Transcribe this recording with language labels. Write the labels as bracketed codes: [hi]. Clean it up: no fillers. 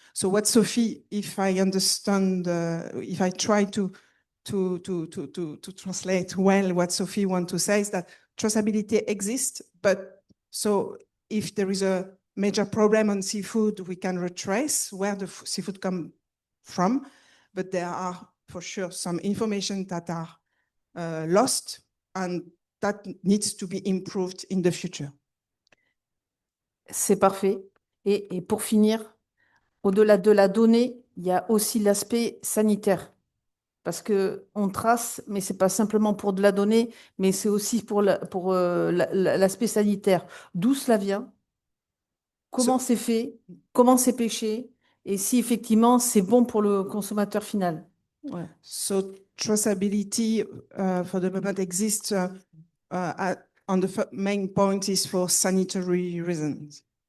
[en] So what Sophie, if I understand, if I try to translate well what Sophie wants to say is that traceability exists, but so if there is a major problem on seafood, we can retrace where the seafood come from, but there are for sure some information that are lost and that needs to be improved in the future. [fr] C'est parfait. Et pour finir, au-delà de la donnée, il y a aussi l'aspect sanitaire. Parce qu'on trace, mais ce n'est pas simplement pour de la donnée, mais c'est aussi pour l'aspect sanitaire. D'où cela vient, comment c'est fait, comment c'est pêché, et si effectivement c'est bon pour le consommateur final. Ouais. [en] So traceability for the moment exists on the main point is for sanitary reasons.